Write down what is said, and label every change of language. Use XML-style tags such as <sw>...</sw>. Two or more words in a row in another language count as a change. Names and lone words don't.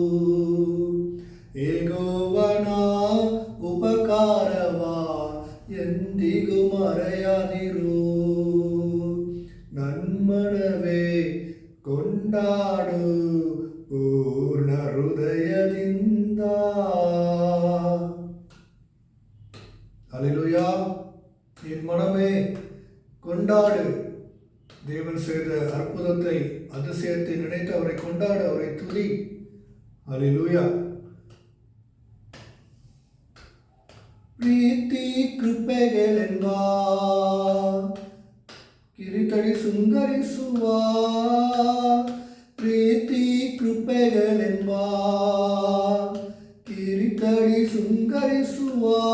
<kn>ಯೆಹೋವನ ಉಪಕಾರವ ಎಂದಿಗೂ ಮರೆಯದಿರು. ನನ್ಮನವೇ ಕೊಂಡಾಡು ಪೂರ್ಣ ಹೃದಯದಿಂದ.</kn> <ta>ஹல்லேலூயா. என் மனமே கொண்டாடு. தேவன் செய்த அற்புதத்தை, அதிசயத்தை நினைத்து அவரை கொண்டாடு, அவரை துதி. ஹல்லேலூயா.</ta> <kn>ಪ್ರೀತಿ ಕೃಪೆಗಳೆಂಬ ಕಿರೀಟಡಿ ಶೃಂಗರಿಸುವ. ಪ್ರೀತಿ ಕೃಪೆಗಳೆಂಬ ಕಿರೀಟಡಿ ಶೃಂಗರಿಸುವ.</kn>